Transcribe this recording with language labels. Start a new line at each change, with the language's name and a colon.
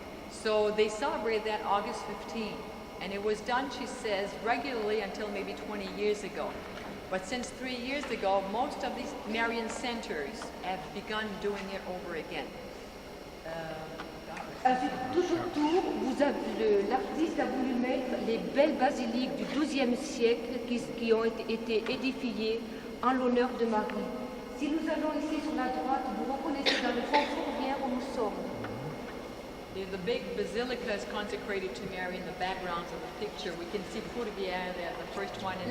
English: So they celebrated that August 15, and it was done, she says, regularly until maybe 20 years ago. But since 3 years ago, most of these Marian centers have begun doing it over again.
French: Avec tout autour, l'artiste a voulu mettre les belles basiliques du XIIe siècle qui ont été édifiées en l'honneur de Marie. Si nous allons ici sur la droite, vous reconnaissez dans le fond fourrière où nous sommes.
English: The big basilica is consecrated to Mary in the backgrounds of the picture. We can see Fourvière there, the first one in